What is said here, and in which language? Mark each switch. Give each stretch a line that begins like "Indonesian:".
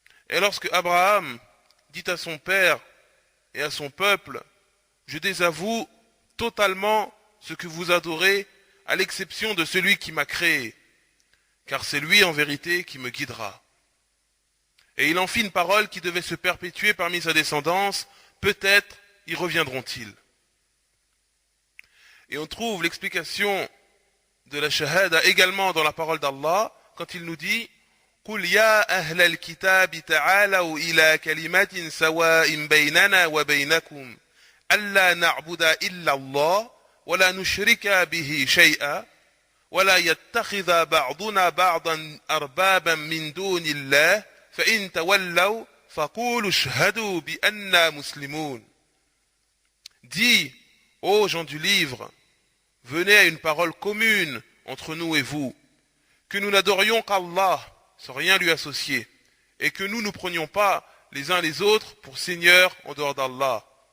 French: Et lorsque Abraham dit à son père et à son peuple, je désavoue totalement ce que vous adorez, à l'exception de celui qui m'a créé, car c'est lui en vérité qui me guidera. Et il en fit une parole qui devait se perpétuer parmi sa descendance, peut-être y reviendront-ils. Et on trouve l'explication de la shahada également dans la parole d'Allah, quand il nous dit
Arabic: قُلْ يَا أَهْلَ الْكِتَابِ تَعَالَوْا إِلَى كَلِمَةٍ سَوَاءٍ بَيْنَنَا وَبَيْنَكُمْ أَلَّا نَعْبُدَ إِلَّا اللَّهَ وَلَا نُشْرِكَ بِهِ شَيْئًا وَلَا يَتَّخِذَ بَعْضُنَا بَعْضًا أَرْبَابًا مِّن دُونِ اللَّهِ فَإِن تَوَلَّوْا فَقُولُوا اشْهَدُوا بِأَنَّا مُسْلِمُونَ.
French: Dis, ô gens du livre, venez à une parole commune entre nous et vous, que nous n'adorions qu'Allah sans rien lui associer, et que nous ne prenions pas les uns les autres pour seigneurs en dehors d'Allah.